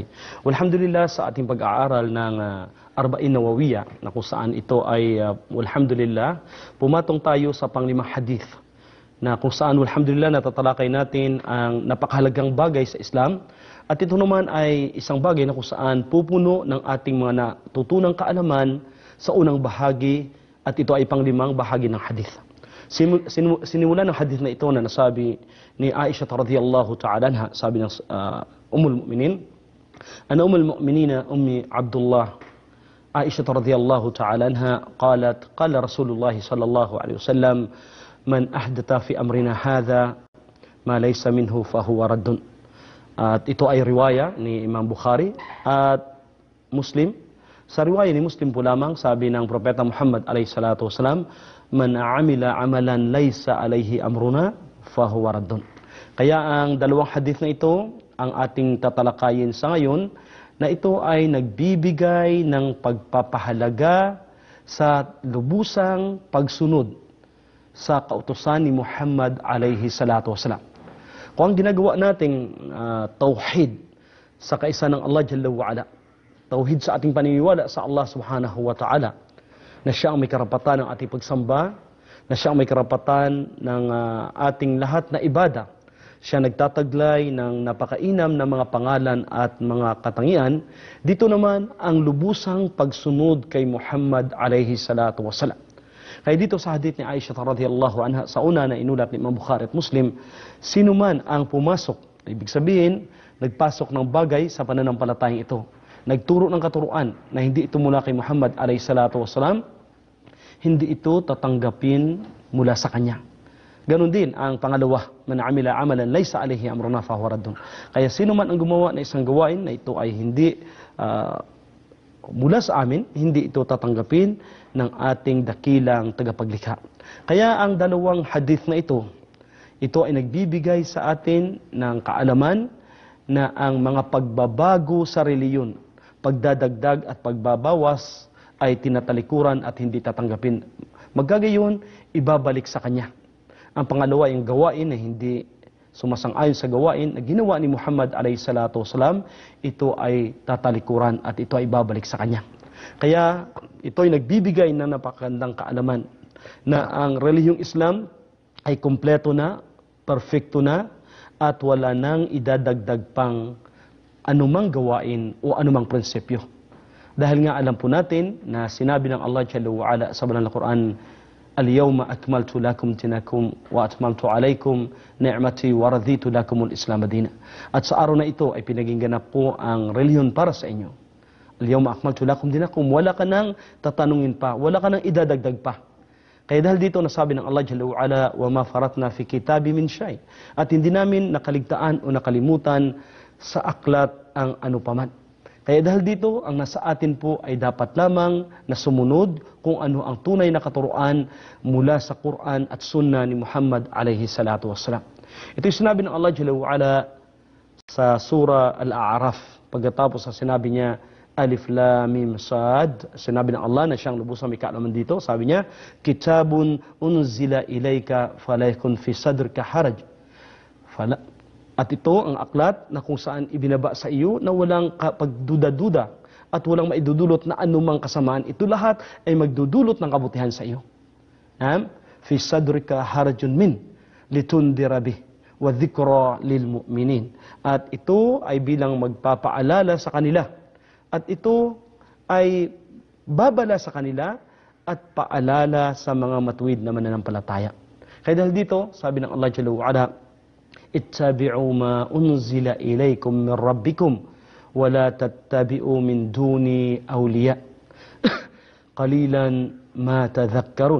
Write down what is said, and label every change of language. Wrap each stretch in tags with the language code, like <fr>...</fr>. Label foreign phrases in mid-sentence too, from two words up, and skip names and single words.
<tl>Walhamdulillah, sa ating pag-aaral ng Arba'in Nawawiyya, na kung saan ito ay walhamdulillah, pumatong tayo sa panglimang hadith na kung saan walhamdulillah natatalakay natin ang napakahalagang bagay sa Islam. At ito naman ay isang bagay na kung saan pupuno ng ating mga natutunang kaalaman sa unang bahagi, at ito ay panglimang bahagi ng hadith. Sinimula ng hadith na ito na nasabi ni Aisha</tl> <ar>رضي الله تعالى عنها,</ar> <tl>sabi ng</tl> <ar>أم المؤمنين عن أم المؤمنين أم عبد الله عائشة رضي الله تعالى عنها قالت قال رسول الله صلى الله عليه وسلم من أحدث في أمرنا هذا ما ليس منه فهو رد.</ar> <tl>At ito ay riwaya ni Imam Bukhari at Muslim. Sa riwaya ni Muslim po lamang, sabi ng Propeta Muhammad</tl> <ar>عليه الصلاة والسلام من عمل عملا ليس عليه أمرنا فهو رد.</ar> <tl>Kaya ang dalawang hadith na ito ang ating tatalakayin sa ngayon, na ito ay nagbibigay ng pagpapahalaga sa lubusang pagsunod sa kautusan ni Muhammad</tl> <ar>عليه الصلاة والسلام.</ar> <tl>Kung ang ginagawa nating tauhid sa kaisa ng</tl> <ar>الله جل وعلا,</ar> <tl>tauhid sa ating paniniwala sa</tl> <ar>الله سبحانه وتعالى,</ar> <tl>na siya ang may karapatan ng ating pagsamba, na siya ang may karapatan ng ating lahat na ibada. Siya nagtataglay ng napakainam na mga pangalan at mga katangian. Dito naman ang lubusang pagsunod kay Muhammad</tl> <ar>عليه الصلاة والسلام.</ar> <tl>Kaya dito sa hadith ni Aisha</tl> <ar>رضي الله عنها,</ar> <tl>sa una na inulat ni Imam Bukhari at Muslim, sino man ang pumasok, ibig sabihin, nagpasok ng bagay sa pananampalatayang ito, nagturo ng katuruan na hindi ito mula kay Muhammad</tl> <ar>عليه الصلاة والسلام,</ar> <tl>hindi ito tatanggapin mula sa kanya. Ganon din ang pangalawa,</tl> <ar>من عمل عملا ليس عليه أمرنا فهو رد.</ar> <tl>Kaya sino man ang gumawa na isang gawain na ito ay hindi mula sa amin, hindi ito tatanggapin ng ating dakilang tagapaglikha. Kaya ang dalawang hadith na ito ay nagbibigay sa atin ng kaalaman na ang mga pagbabago sa reliyon, pagdadagdag at pagbabawas ay tinatalikuran at hindi tatanggapin. Magkagayon, ibabalik sa kanya. Ang pangalawa, yung gawain na hindi sumasang-ayon sa gawain na ginawa ni Muhammad</tl> <ar>عليه الصلاة والسلام,</ar> <tl>ito ay tatalikuran at ito ay babalik sa kanya. Kaya ito ay nagbibigay ng napakagandang kaalaman na ang relihiyong Islam ay kumpleto na, perfecto na, at wala nang idadagdag pang anumang gawain o anumang prinsipyo. Dahil nga alam po natin na sinabi ng</tl> <ar>الله جل وعلا</ar> <tl>sa banal na Quran,</tl> <ar>اليوم أكملت لكم دينكم وأتممت عليكم نعمتي ورضيت لكم الإسلام دينا.</ar> <tl>At sa araw na ito ay pinaging ganap po ang relihiyon para sa inyo.</tl> <ar>اليوم أكملت لكم دينكم,</ar> <tl>wala ka nang tatanungin pa, wala ka nang idadagdag pa. Kaya dahil dito nasabi ng</tl> <ar>الله جل وعلا وما فرطنا في الكتاب من شيء,</ar> <tl>at hindi namin nakaligtaan o nakalimutan sa aklat ang anupaman. Kaya dahil dito, ang nasa atin po ay dapat lamang na sumunod kung ano ang tunay na katuruan mula sa Quran at Sunnah ni Muhammad</tl> <ar>عليه الصلاة والسلام.</ar> <tl>Ito yung sinabi ng</tl> <ar>الله جل وعلا</ar> <tl>sa Surah Al-A'raf. Pagkatapos sa sinabi niya,</tl> <ar>ألف لام ميم صاد,</ar> <tl>sinabi ng Allah na siyang lubusang may kaalaman dito, sabi niya,</tl> <ar>كتاب أنزل إليك فلا يكن في صدرك حرج.</ar> <tl>At ito ang aklat na kung saan ibinaba sa iyo na walang pagduda-duda at walang maidudulot na anumang kasamaan. Ito lahat ay magdudulot ng kabutihan sa iyo.</tl> <ar>في صدرك حرج من لتنذر به وذكرى للمؤمنين.</ar> <tl>At ito ay bilang magpapaalala sa kanila. At ito ay babala sa kanila at paalala sa mga matuwid na mananampalataya. Kaya dahil dito, sabi ng</tl> <ar>الله جل وعلا اتبعوا ما أنزل إليكم من ربكم ولا تتبعوا من دون أولياء قليلا ما تذكرون.</ar>